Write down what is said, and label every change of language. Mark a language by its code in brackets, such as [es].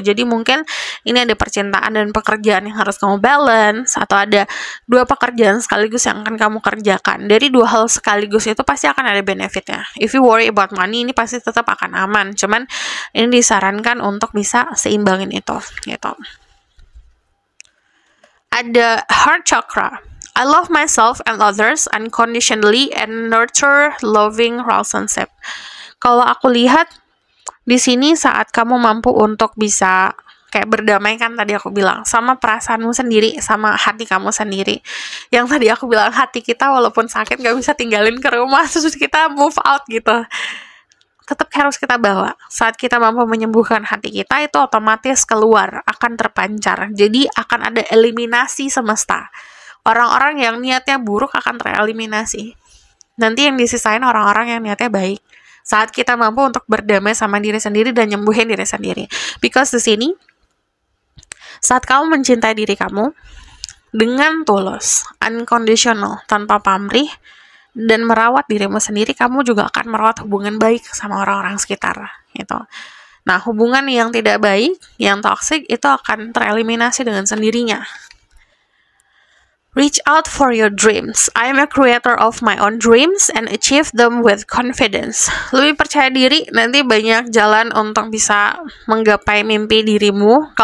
[id] Jadi mungkin ini ada percintaan dan pekerjaan yang harus kamu balance, atau ada dua pekerjaan sekaligus yang akan kamu kerjakan. Dari dua hal sekaligus itu pasti akan ada benefitnya. [en] If you worry about money, [id] ini pasti tetap akan aman. Cuman ini disarankan untuk bisa seimbangin itu, gitu. Ada heart chakra. [en] I love myself and others unconditionally and nurture loving relationship. [id] Kalau aku lihat di sini saat kamu mampu untuk bisa kayak berdamai, kan tadi aku bilang, sama perasaanmu sendiri, sama hati kamu sendiri. Yang tadi aku bilang, hati kita walaupun sakit gak bisa tinggalin ke rumah, terus kita [en] move out [id] gitu. Tetap harus kita bawa. Saat kita mampu menyembuhkan hati kita, itu otomatis keluar, akan terpancar. Jadi akan ada eliminasi semesta. Orang-orang yang niatnya buruk akan tereliminasi. Nanti yang disisain orang-orang yang niatnya baik. Saat kita mampu untuk berdamai sama diri sendiri dan nyembuhin diri sendiri. Because di sini, saat kamu mencintai diri kamu dengan tulus, unconditional, tanpa pamrih, dan merawat dirimu sendiri, kamu juga akan merawat hubungan baik sama orang-orang sekitar, gitu. Nah, hubungan yang tidak baik, yang toxic, itu akan tereliminasi dengan sendirinya. [en] Reach out for your dreams. I am a creator of my own dreams and achieve them with confidence. [id] Lebih percaya diri, nanti banyak jalan untuk bisa menggapai mimpi dirimu.